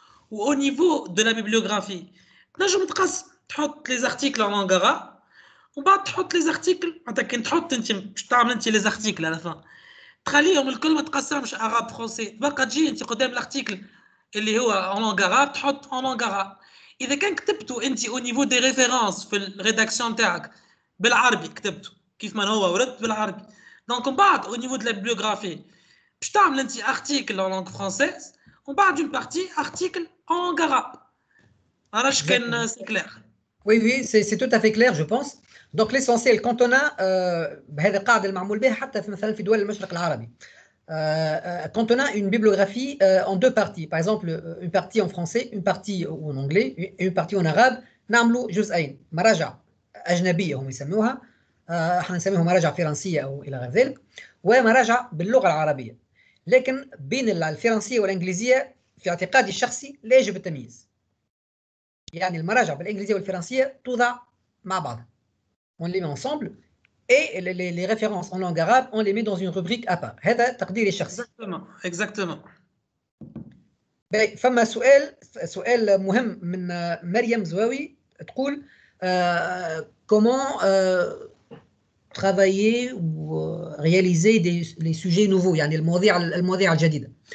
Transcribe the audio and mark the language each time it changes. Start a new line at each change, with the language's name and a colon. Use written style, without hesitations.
French: Ou au niveau de la bibliographie, tu mets les articles en langue arabe, ou tu mets les articles, tu les articles à la fin.
Arabic: تخليهم الكل ما تقسمش عرب فرنسي، تبقى تجي انت قدام الارتيكل اللي هو
French: en langue arabe
Arabic: تحط en langue arabe. اذا كان كتبته انت
French: au niveau des références
Arabic: في الريداكسيون تاعك بالعربي كتبته كيف ما هو ورد بالعربي، دونك من بعد
French: au niveau de la bibliographie
Arabic: باش تعمل انت
French: article en langue française
Arabic: ومن بعد
French: une partie article en langue arabe.
Arabic: عرفت كان
French: c'est clair. Oui, c'est tout à fait clair, je pense. Donc l'essentiel, quand on a
Arabic: بهذا القاعدة المعمول بها حتى مثلا في دول المشرق العربي,
French: quand on a une bibliographie en deux parties, par exemple une partie en français, une partie en anglais et une partie en arabe,
Arabic: نعملوا جزئين, مراجع أجنبية هم يسموها, احنا نسميهم مراجع فرنسية أو إلى غير ذلك, ومراجع باللغة العربية. لكن بين الفرنسية والإنجليزية في اعتقادي الشخصي لا يجب التمييز. يعني المراجع بالإنجليزية والفرنسية توضع مع بعض.
French: On les met ensemble et les références en langue arabe, on les met dans une rubrique à part.
Arabic: هذا تقديري الشخصي.
French: Exactement.
Arabic: فما سؤال مهم من مريم زواوي تقول
French: comment travailler ou réaliser les sujets nouveaux,
Arabic: يعني المواضيع الجديدة.